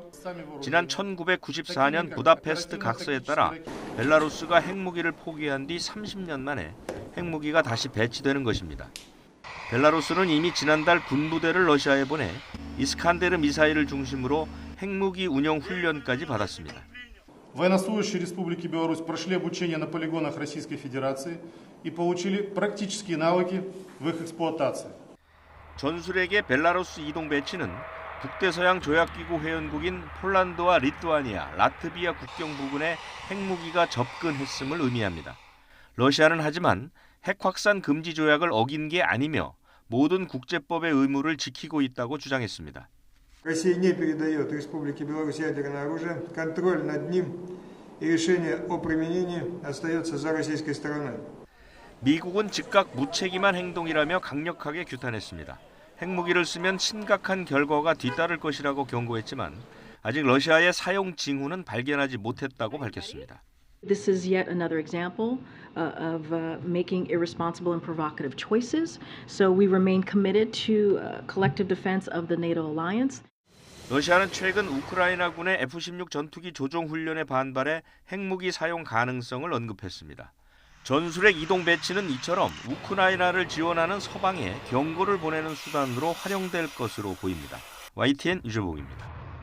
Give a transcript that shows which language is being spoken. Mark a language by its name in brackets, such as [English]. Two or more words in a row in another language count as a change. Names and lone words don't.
[Korean] 지난 1994년 부다페스트 각서에 따라 벨라루스가 핵무기를 포기한 뒤 30년 만에 핵무기가 다시 배치되는 것입니다. 벨라루스는 이미 지난달 군부대를 러시아에 보내 이스칸데르 미사일을 중심으로 핵무기 운영 훈련까지 받았습니다. [Russian] Военнослужащие Республики Беларусь прошли обучение на полигонах Российской Федерации и получили практические навыки в их эксплуатации. [Korean] 전술핵의 벨라루스 이동 배치는 북대서양 조약기구 회원국인 폴란드와 리투아니아, 라트비아 국경 부근에 핵무기가 접근했음을 의미합니다. 러시아는 하지만 핵 확산 금지 조약을 어긴 게 아니며 모든 국제법의 의무를 지키고 있다고 주장했습니다. [Russian] Россия не передает Республике Беларусь ядерное оружие, контроль над ним и решение о применении остается за российской стороной. [Korean] 미국은 즉각 무책임한 행동이라며 강력하게 규탄했습니다. 핵무기를 쓰면 심각한 결과가 뒤따를 것이라고 경고했지만 아직 러시아의 사용 징후는 발견하지 못했다고 밝혔습니다. [English] This is yet another example of making irresponsible and provocative choices. So we remain committed to collective defense of the NATO alliance. [Korean] 러시아는 최근 우크라이나군의 F-16 전투기 조종 훈련에 반발해 핵무기 사용 가능성을 언급했습니다. 전술핵 이동 배치는 이처럼 우크라이나를 지원하는 서방에 경고를 보내는 수단으로 활용될 것으로 보입니다. YTN 유재복입니다.